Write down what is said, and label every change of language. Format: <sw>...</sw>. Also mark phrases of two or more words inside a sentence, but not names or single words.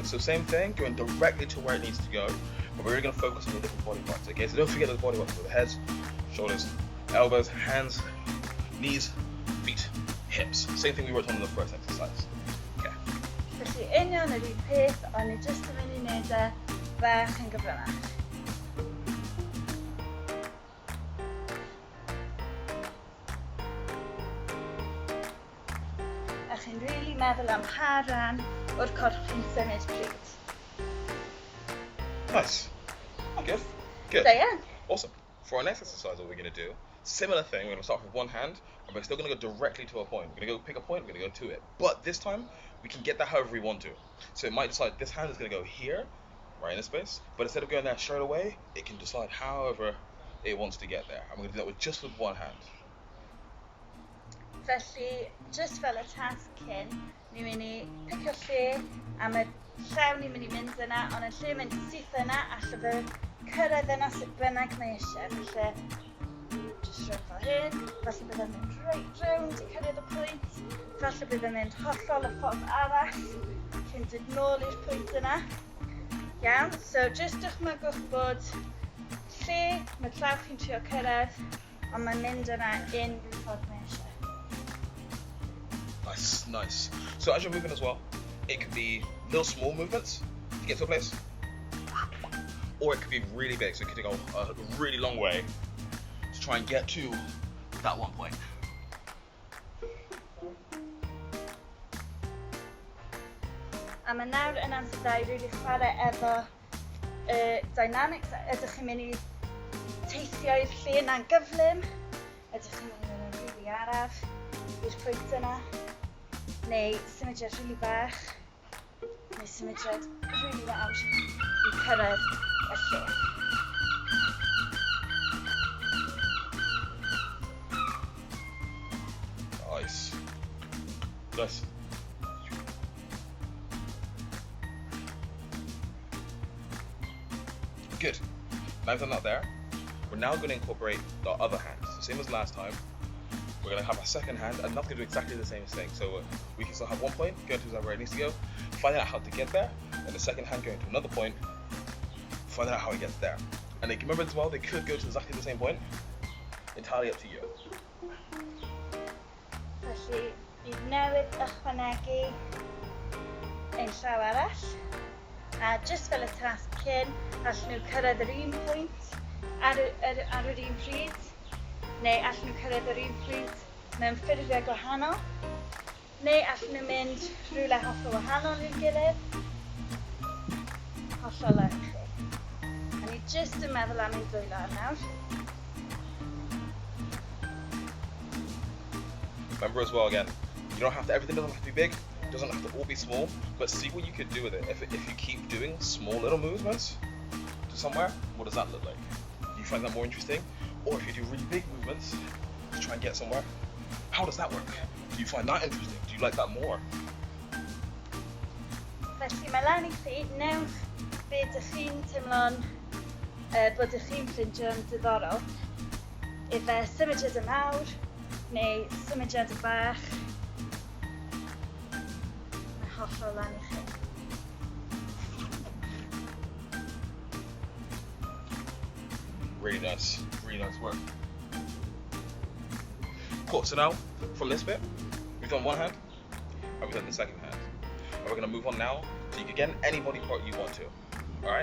<en>So same thing, going directly to where it needs to go. But we're really going to focus on the different body parts. Okay, so don't forget those body parts. So the head, shoulders, elbows, hands, knees, feet, hips. Same thing we worked on in the first exercise. Okay.</en> <cy>Felly union yr un peth, ond ni jyst yn mynd i wneud e bach yn gyflymach. A chi'n really meddwl am pa ran o'r corff chi'n symud pryd.</cy> <en>Nice. Good. Good.</en> <cy>Da iawn.</cy> <en>Awesome. For our next exercise, what we're going to do, similar thing, we're going to start with one hand, and we're still going to go directly to a point. We're going to go pick a point, we're going to go to it. But this time, we can get that however we want to. So it might decide this hand is going to go here, right in this space, but instead of going there straight away, it can decide however it wants to get there. And we're going to do that with just with one hand.</en> <cy>Felly, just fel y task cyn, ni'n mynd i picio lle am y llaw ni'n mynd i mynd yna, ond yn lle mynd syth yna, allai fe cyrraedd yna sut bynnag mae eisiau. Felly, just rhaid fel hyn, falle bydd e'n mynd</cy> <en>right round</en> <cy>i cyrraedd y pwynt, falle bydd e'n mynd hollol y ffordd arall, cyn dod nôl i'r pwynt yna. Iawn,</cy> <en>so just</en> <cy>dychmygwch bod lle mae llaw chi'n trio cyrraedd, ond mae'n mynd yna unrhyw ffordd mae eisiau.</cy> <en>Nice, nice. So as you're moving as well, it could be little small movements to get to a place, or it could be really big, so it could go a really long way to try and get to that one point.</en> <cy>A mae nawr yn amser da i rili chwarae efo dynamics. Ydych chi'n mynd i teithio i'r lle yna'n gyflym, ydych chi'n mynd i mynd yn rili araf i'r pwynt yna, neu symudiad rili bach, neu symudiad rili fawr i cyrraedd y lle.</cy> <en>Nice. Nice. Good. Now we've done that there, we're now going to incorporate the other hand. So same as last time, we're going to have a second hand and not going to do exactly the same thing. So we can still have one point, going to where it needs to go, finding out how to get there, and the second hand going to another point, finding out how it gets there. And they, remember as well, they could go to exactly the same point, entirely up to you.</en> <cy>Felly, bydd newid ychwanegu ein llaw arall, a just fel y tasg cyn, allan nhw cyrraedd yr un pwynt ar yr un pryd, neu allan nhw cyrraedd yr un pryd mewn ffurfiau gwahanol, neu allan nhw mynd rhywle hollol wahanol i'r gilydd, hollol ar chi. A ni just yn meddwl am ein dwylo ar nawr.</cy> <en>Remember as well, again, you don't have to, everything doesn't have to be big, it doesn't have to all be small, but see what you could do with it. If you keep doing small little movements to somewhere, what does that look like? Do you find that more interesting? Or if you do really big movements to try and get somewhere, how does that work? Do you find that interesting? Do you like that more?</en> <cy>Felly mae lan I chi, newch be ydych chi'n teimlo'n bod ydych chi'n ffindio'n diddorol. Efe symudiad y mawr, neu symudiad y bach, mae hollol lan I chi.</cy> <en>Really nice work. Cool, so now, from this bit, we've done one hand, and we've done the second hand. And we're gonna move on now, so you can get any body part you want to, alright?</en>